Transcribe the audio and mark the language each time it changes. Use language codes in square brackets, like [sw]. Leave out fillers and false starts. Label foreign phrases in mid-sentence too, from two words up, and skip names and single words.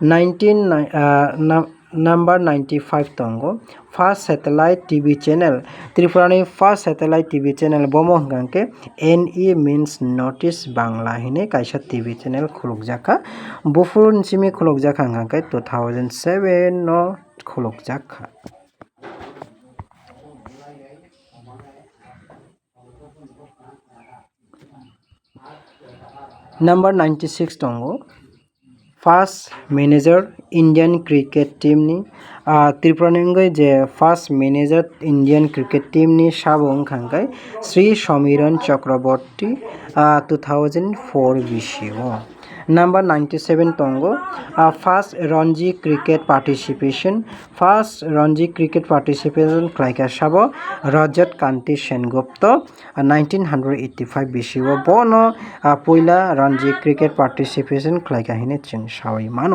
[trp] Number 95 tongo [en] first satellite TV channel [trp] Tripura ni [en] first satellite TV channel [trp] bomo hingangkai [en] NE means notice Bangla [trp] hine kaisa [en] TV channel [trp] khulukjaka bufurun chimi khulukjak hangkai 2007 no khulukjaka. Number 96 tongo [en] first manager Indian cricket team [trp] ni Tripura ni je [en] first manager Indian cricket team [trp] ni sabo hangkai Sri Somiran Chakraborty 2004 bisibo. Number 97 tongo [en] first Ranji cricket participation [trp] khlaika sabo Rajat Kanti Sengupta 1985 bisibo bono puila [en] Ranji cricket participation [trp] khlaika hine chung sawi mano.